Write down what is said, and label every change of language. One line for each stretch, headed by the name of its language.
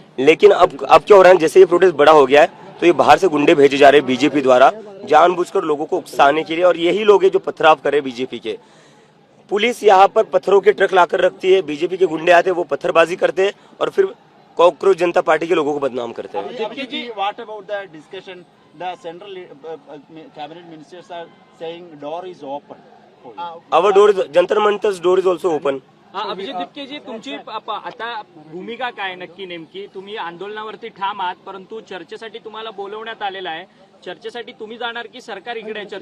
Hindi: लेकिन अब क्या हो रहा है, जैसे ये प्रोटेस्ट बड़ा हो गया है तो ये बाहर से गुंडे भेजे जा रहे हैं बीजेपी द्वारा जानबूझकर लोगों को उकसाने के लिए। और यही लोग हैं जो पथराव कर रहे हैं बीजेपी के। पुलिस यहाँ पर पत्थरों के ट्रक लाकर रखती है, बीजेपी के गुंडे आते हैं, वो पत्थरबाजी करते हैं और फिर कॉकरोच जनता पार्टी के लोगों को बदनाम करते हैं।
English: What about the discussion? The central cabinet ministers are saying door is open. Our door is Jantar Mantar's door is also open.
Marathi: Abhijit दिपकेजी, तुमची आता भूमिका काय नक्की नेमकी? तुम्ही आंदोलनावरती ठाम आहात, परंतु चर्चेसाठी तुम्हाला बोलवण्यात आलेलं आहे. चर्चेसाठी तुम्ही जाणार की सरकार इकडे आहे?